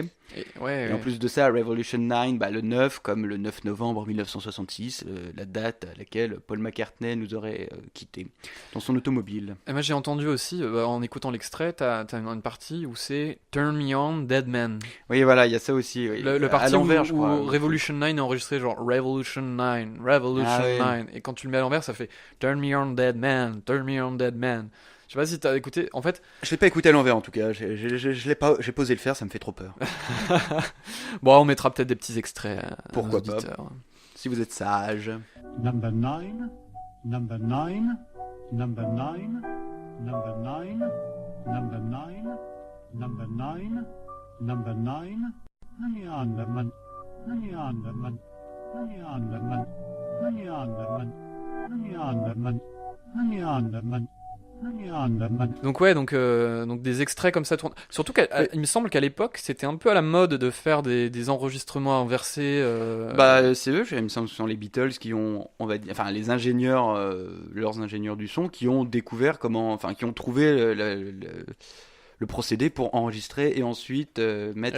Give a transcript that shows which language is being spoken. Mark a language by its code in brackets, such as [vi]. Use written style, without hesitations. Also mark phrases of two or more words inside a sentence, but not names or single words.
[fr] Et en plus de ça, Revolution 9, le 9, comme le 9 novembre 1966, la date à laquelle Paul McCartney nous aurait quittés dans son automobile. Et moi j'ai entendu aussi, en écoutant l'extrait, t'as une partie où c'est [en] Turn Me On, Dead Man. [fr] Oui, voilà, il y a ça aussi. Oui. Le à parti l'envers, où, je crois. où Revolution 9 est enregistré genre Revolution 9, Revolution Ah, oui. 9. Et quand tu le mets à l'envers, ça fait [en] Turn Me On, Dead Man, Turn Me On, Dead Man. [fr] Je sais pas si t'as écouté, en fait... Je l'ai pas écouté à l'envers en tout cas, je l'ai pas, j'ai posé le faire, ça me fait trop peur. Bon, on mettra peut-être des petits extraits à Pourquoi nos pas. auditeurs. Si vous êtes sage. [en] Number 9, number 9, number 9, number 9, number 9, number 9, number 9, honey underman, honey underman, honey underman, honey underman, honey underman, honey underman. [fr] Donc ouais, donc des extraits comme ça tournent. Surtout il me semble qu'à l'époque, c'était un peu à la mode de faire des enregistrements inversés. C'est eux, il me semble que ce sont les Beatles qui ont, on va dire, enfin les ingénieurs, leurs ingénieurs du son, qui ont découvert qui ont trouvé le procédé pour enregistrer et ensuite mettre